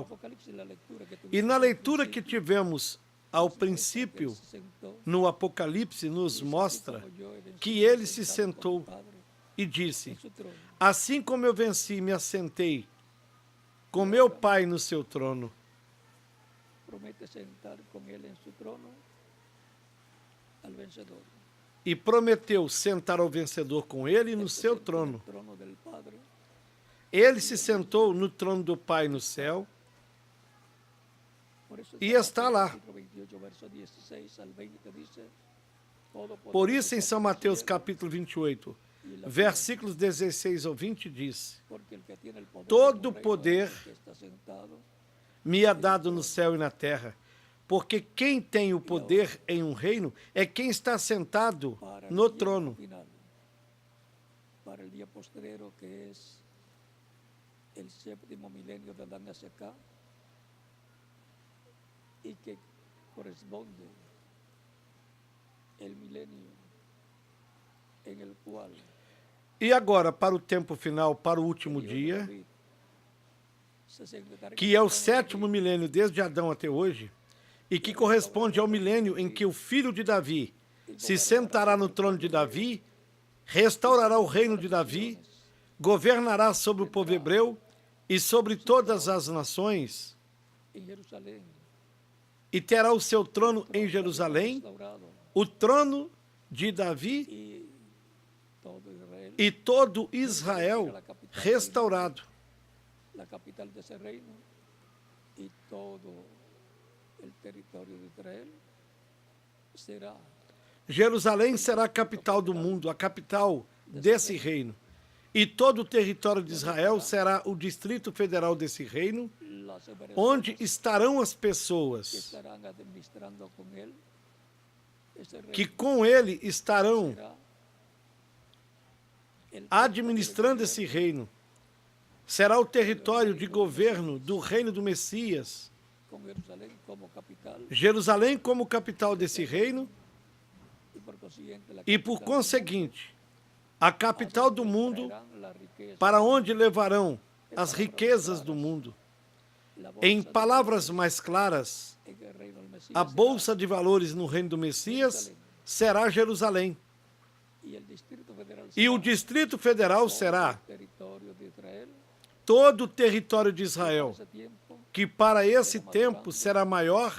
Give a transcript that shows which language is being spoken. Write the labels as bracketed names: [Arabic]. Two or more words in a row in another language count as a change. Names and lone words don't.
[Portuguese] E na leitura que tivemos ao princípio, no Apocalipse, nos mostra que ele se sentou e disse: assim como eu venci e me assentei com meu Pai no seu trono. [Spanish] Promete sentar con él en su trono al vencedor. [Portuguese] E prometeu sentar ao vencedor com ele no seu trono. [Spanish] Trono del Padre. [Portuguese] Ele se sentou no trono do Pai no céu e está lá. Por isso, em São Mateus capítulo 28, versículos 16 ao 20, diz: todo poder me é dado no céu e na terra, porque quem tem o poder em um reino é quem está sentado no trono. [Spanish] Para el día postrero, que es el séptimo milenio de la NSK, y que corresponde el milenio en el cual [Portuguese] E agora, para o tempo final, para o último dia, que é o sétimo milênio desde Adão até hoje, e que corresponde ao milênio em que o filho de Davi se sentará no trono de Davi, restaurará o reino de Davi, governará sobre o povo hebreu e sobre todas as nações, [Spanish] en Jerusalén, [Portuguese] e terá o seu trono em Jerusalém, o trono de Davi e todo Israel restaurado. [Spanish] la capital de ese reino, y todo el territorio de Israel será [Portuguese] Jerusalém será a capital do mundo, a capital desse reino. E todo o território de Israel será o Distrito Federal desse reino, onde estarão as pessoas [Spanish] estarán administrando con él ese reino. [Portuguese] que com ele estarão administrando esse reino. Será o território de governo do reino do Messias. [Spanish] Con Jerusalén como capital, [Portuguese] Jerusalém como capital desse reino [Spanish] y por consiguiente la [Portuguese] e, por [Spanish] capital [Portuguese] conseguinte, a capital do mundo, [Spanish] traerán la riqueza, [Portuguese] para onde levarão as riquezas do mundo. [Spanish] la bolsa [Portuguese] Em [Spanish] de [Portuguese] palavras mais claras, [Spanish] en el reino del Mesías [Portuguese] a bolsa de valores no reino do Messias será Jerusalém. [Spanish] y el Distrito Federal [Portuguese] E o Distrito Federal será [Spanish] territorio de Israel, [Portuguese] todo o território de Israel, [Spanish] ese tiempo [Portuguese] que para esse tempo será maior